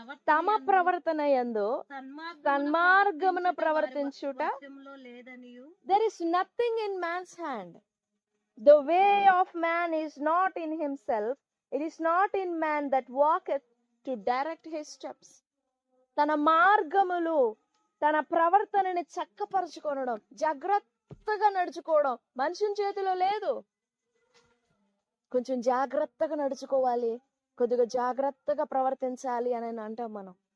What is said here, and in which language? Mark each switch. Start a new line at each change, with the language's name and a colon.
Telugu: తమ ప్రవర్తన యందు సన్మార్గమున ప్రవర్తించుట లేదనియు.
English: there is nothing in man's hand. The way of man is not in himself. It is not in man that walketh to direct his steps.
Telugu: తన మార్గములు, తన ప్రవర్తనని చక్కపరచుకోవడం, జాగ్రత్తగా నడుచుకోవడం మనుషుని చేతిలో లేదు. కొంచెం జాగ్రత్తగా నడుచుకోవాలి, కొద్దిగా జాగ్రత్తగా ప్రవర్తించాలి అని అంటాం మనం.